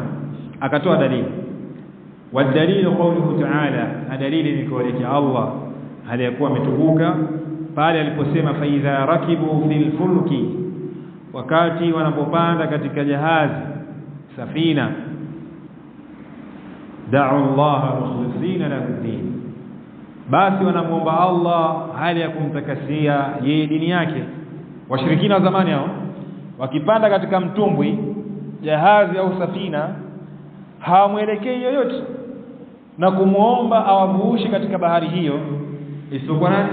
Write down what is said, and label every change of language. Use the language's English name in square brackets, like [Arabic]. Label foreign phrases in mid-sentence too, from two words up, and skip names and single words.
[Swahili] Akatoa dalili, [Arabic] والدليل قوله تعالى, [Swahili] dalili ni kauli ya Allah aliyakuwa ametukuka pale aliposema [Arabic] فإذا ركبوا في الفلك, [Swahili] wakati wanapopanda katika jahazi, safina, [Arabic] دعوا الله مخلصين له الدين, [Swahili] basi wanamuomba Allah hali ya kumtakasia yeye dini yake. Washirikina wa zamani hao wakipanda katika mtumbwi, jahazi au safina, hawamwelekei yoyote na kumuomba awavuushe katika bahari hiyo isipokuwa nani?